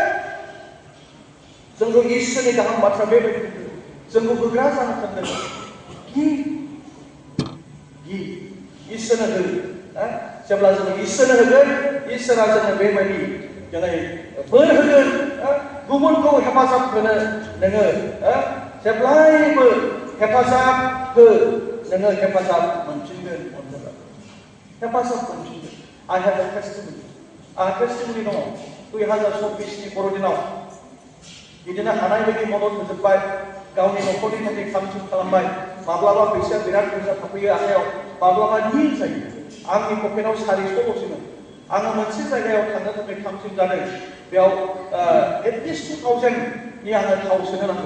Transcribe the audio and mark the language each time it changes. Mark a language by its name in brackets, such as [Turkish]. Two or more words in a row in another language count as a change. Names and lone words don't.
[Bodo] जोंखौ इसोरनि गाहाम बाथ्रा बेबायदि बुंदों जोंखौ होग्रा जानो थांदों इसोरनो हो जेब्ला जों इसोरनो होगोन इसोरा जोंनो बेबायदि दिनै बोर होगोन गुबुनखौ हेफाजाब होनो नोङो जेब्लायबो हेफाजाब हो नोङो हेफाजाब मोनफिनगोन हेफाजाब मोनफिनगोन I [English] have a testimony [Bodo] आंहा टेस्टिमनि दङ 2024 नि बर'दिनाव बिदिनो हानाय बायदि मदद होजोबबाय गावनि न'खरनि थाखाय खामथिं खालामबाय माब्लाबा फैसाया बिराद बुरजा थाफैयो आखायाव माब्लाबा निल जायो आंनि पकेटाव 400ल'सैमोन आङो मोनसे जायगायाव थांनो थाखाय खामथिं जादों बेयाव एटलिस्ट 2000 नि आङो थाव सोनो नांगौ